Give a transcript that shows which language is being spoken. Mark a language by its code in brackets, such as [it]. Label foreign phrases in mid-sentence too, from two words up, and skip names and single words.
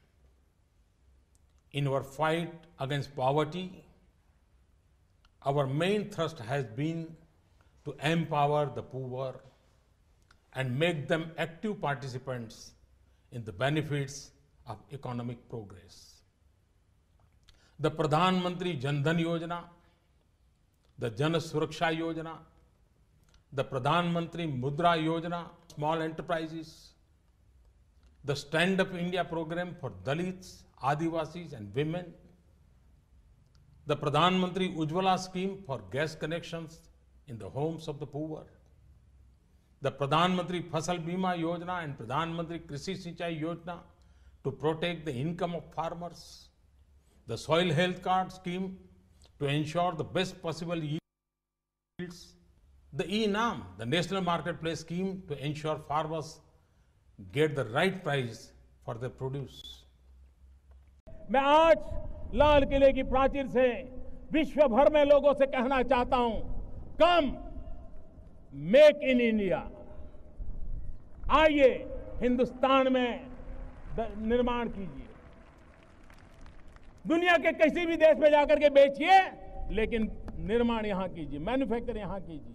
[en] In our fight against poverty, our main thrust has been to empower the poor and make them active participants in the benefits of economic progress. The Pradhan Mantri Jan Dhan Yojana, the Jan Suraksha Yojana, the Pradhan Mantri Mudra Yojana, small enterprises, the Stand Up India program for Dalits, Adivasis and women, the Pradhan Mantri Ujjwala scheme for gas connections in the homes of the poor, the Pradhan Mantri Fasal Bima Yojana and Pradhan Mantri Krishi Sinchai Yojana to protect the income of farmers, the Soil Health Card scheme to ensure the best possible yields, the E-NAM, the National Marketplace scheme to ensure farmers get the right price for their produce. [hi] मैं आज लाल किले की प्राचीर से विश्व भर में लोगों से कहना चाहता हूं, [en] come make in India, [hi] आइए हिंदुस्तान में निर्माण कीजिए, दुनिया के किसी भी देश में जाकर के बेचिए, लेकिन निर्माण यहां कीजिए, मैन्युफैक्चर यहां कीजिए।